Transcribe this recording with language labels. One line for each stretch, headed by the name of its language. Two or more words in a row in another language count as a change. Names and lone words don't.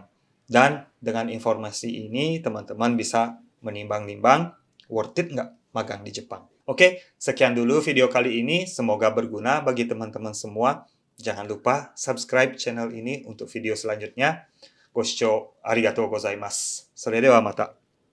Indonesian: Dan dengan informasi ini, teman-teman bisa menimbang-nimbang
English: worth it
Indonesian: nggak magang di Jepang. Oke, sekian dulu video kali ini. Semoga berguna bagi teman-teman semua. Jangan lupa
English: subscribe channel
Indonesian: ini untuk video selanjutnya.
Japanese: ご視聴ありがとうございます。それではまた。